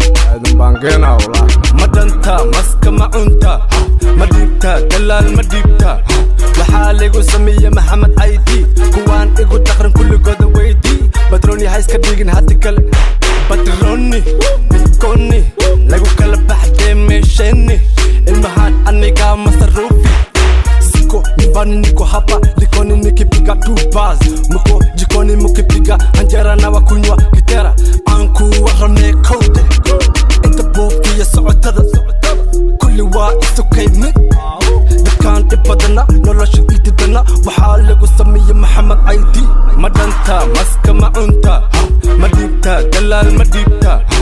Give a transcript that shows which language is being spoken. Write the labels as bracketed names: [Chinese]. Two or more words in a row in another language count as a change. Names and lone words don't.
[Somali] Aadan baan geenaa walaa. Ma danta, maska ma cunta, ma dhiibta, dalaal ma dhiibta. Waxaa ligu sameeye Maxamed Caydi, kuwaan igu daqran kulligooda weydi. Patroni ha iska dhigin haddi kale. Patroni, koni, lagu kala baxdee meesheni. Ilmahaan anigaa masaruufi. [Swahili] Siko, nyumbani niko hapa, likoni nikipiga [English] two bars. [Swahili] Mko jikoni mkipiga anjera na wakunywa kitera. [Somali] Aan ku warramee kowde, inta buuq iyo socotada. Kulli waa isu kay mid. Dadkaan dhib badana, nolosha ii didana. Waxaa lagu sameeye Maxamed Caydi. Ma danta, maska ma cunta, ma dhiibta, dalaal ma dhiibta.